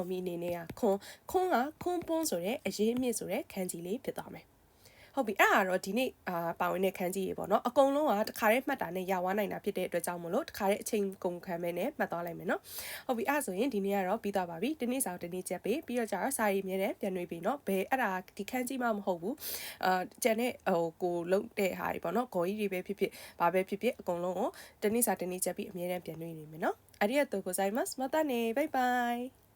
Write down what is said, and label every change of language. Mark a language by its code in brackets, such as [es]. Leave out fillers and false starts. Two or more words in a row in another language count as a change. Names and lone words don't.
[my] မီအနေနဲ့ကခွန်းပွန်းဆိုတဲ့အရေးအမြင့်ဆိုတဲ့ခန်းကြီးလေးဖြစ်သွားမယ်ဟုတ်ပြီအဲ့ဒါတော့ဒီနေ့ပါဝင်တဲ့ခန်းကြီးရေပေါ့နော်အကုန်လုံးကတခါတည်းမှတ်တာနဲ့ရဝါနိုင်တာဖြစ်တဲ့အတွက်ကြောင့်မလို့တခါတည်းအချိန်ကုန်ခံမဲနဲ့မှတ်သွားလိုက်မယ်နော်ဟုတ်ပြီအဲ့ဒါဆိုရင်ဒီနေ့ကတော့ပြီးသွားပါပြီဒီနေ့စာဒီနေ့ချက်ပေးပြီးတော့ကျတော့စာရေးမြဲတဲ့ပြန်နှွေးပြီနော်ဘယ်အဲ့ဒါဒီခန်းကြီးမှမဟုတ်ဘူးကျန်တဲ့ကိုလုံးတဲ့ဟာတွေပေါ့နော်ဂေါ်ကြီးတွေပဲဖြစ်ဘာပဲဖြစ်အကုန်လုံးကိုဒီနေ့စာဒီနေ့ချက်ပြီးအမြဲတမ်းပြန်နှွေးနေမယ်နော် [ja] ありがとうございますまたねバイバイ